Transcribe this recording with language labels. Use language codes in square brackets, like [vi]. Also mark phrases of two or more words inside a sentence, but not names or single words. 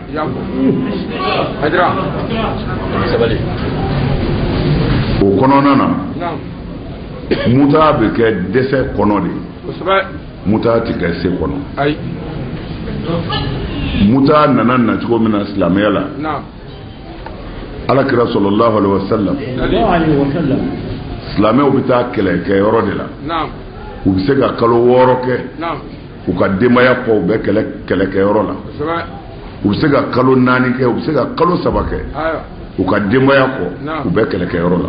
[bm] Y'a fɔ. Hajira. Sabali. O kɔnɔna na. Naam. Muta bɛ kɛ dɛsɛ kɔnɔ de. Kosɛbɛ. Muta ti kɛ se kɔnɔ. Ayi. Muta nana nacogo min na silamɛya la. Naam. [ar] Alakira صلى الله عليه وسلم. [bm] Silamɛw bɛ taa kɛlɛkɛyɔrɔ de la. Naam. U bɛ se ka kalo 6 kɛ. Naam. U ka denbaya kɔ u bɛ kɛlɛkɛyɔrɔ la. Kosɛbɛ. U bɛ se ka kalo 4 kɛ, u bɛ se ka kalo 3 kɛ. Ayiwa. U ka denbaya kɔ Naam. u bɛ kɛlɛkɛyɔrɔ la.